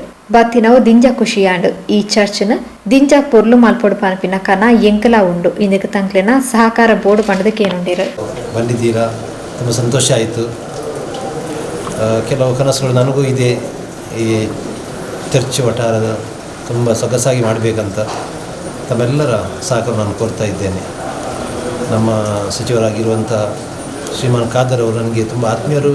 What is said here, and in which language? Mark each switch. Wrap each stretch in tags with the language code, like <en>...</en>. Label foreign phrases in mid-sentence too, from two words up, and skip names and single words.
<tcy>ಬತ್ತಿನವು ದಿಂಜ ಖುಷಿಯಾಂಡು ಈ ಚರ್ಚ್ನ ದಿಂಜ ಪೊರ್ಲು ಮಲ್ಪೊಡು ಪನ್ಪಿನ ಕನ ಎಂಕಲ ಉಂಡು ಇಂದಕ್ಕೆ ತಂಕ್ಲೆನ ಸಹಕಾರ ಬೋರ್ಡ್ ಪಂಡದಕ್ಕೆ ಏನುಂಡಿರು.</tcy> <kn>ಬಂದಿದ್ದೀರಾ, ತುಂಬ ಸಂತೋಷ ಆಯಿತು. ಕೆಲವು ಕನಸುಗಳು ನನಗೂ ಇದೆ. ಈ ಚರ್ಚ್ ವಠಾರದ ತುಂಬ ಸೊಗಸಾಗಿ ಮಾಡಬೇಕಂತ ತಮ್ಮೆಲ್ಲರ ಸಹಕಾರ ನಾನು ಕೋರ್ತಾ ಇದ್ದೇನೆ. ನಮ್ಮ ಸಚಿವರಾಗಿರುವಂಥ ಶ್ರೀಮಾನ್ ಖಾದರ್ ಅವರು ನನಗೆ ತುಂಬ ಆತ್ಮೀಯರು.</kn>